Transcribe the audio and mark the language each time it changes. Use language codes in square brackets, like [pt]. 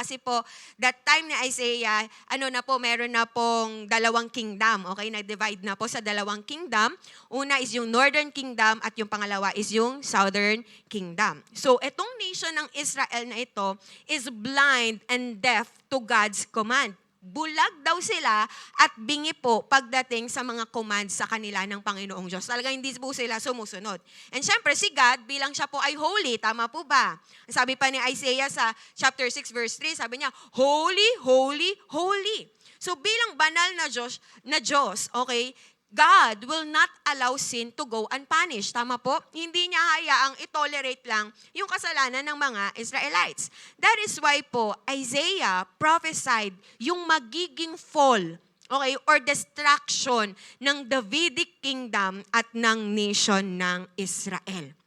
[tl] Kasi po, that time ni Isaiah, meron na pong dalawang kingdom. Okay, nag-divide na po sa dalawang kingdom. Una is yung Northern Kingdom at yung pangalawa is yung Southern Kingdom. [en] So, etong nation ng Israel na ito is blind and deaf to God's command. [tl] Bulag daw sila at bingi po pagdating sa mga commands sa kanila ng Panginoong Diyos. Talaga hindi po sila sumusunod. And syempre, si God, bilang siya po ay holy, tama po ba? Sabi pa ni Isaiah sa chapter 6 verse 3, sabi niya, [en] holy, holy, holy. [tl] So bilang banal na Diyos, [en] okay, God will not allow sin to go unpunished. [tl] Tama po? Hindi niya hayaang itolerate lang yung kasalanan ng mga Israelites. [en] That is why po, Isaiah prophesied yung magiging fall, okay, or destruction ng Davidic kingdom at ng nation ng Israel.